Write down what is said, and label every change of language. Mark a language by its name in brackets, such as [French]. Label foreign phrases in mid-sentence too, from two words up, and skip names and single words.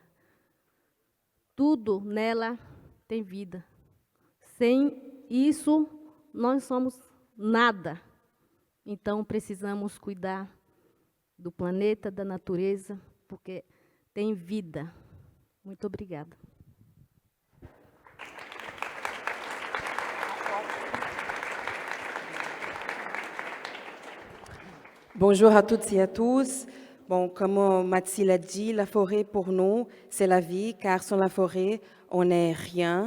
[Portuguese] Tudo nela tem vida. Sem isso, nós somos nada. Então, precisamos cuidar do planeta, da natureza, porque tem vida. Muito obrigada. [French] Bonjour à toutes et à tous. Bon, comme Mathilde l'a dit, la forêt pour nous, c'est la vie, car sans la forêt, on n'est rien.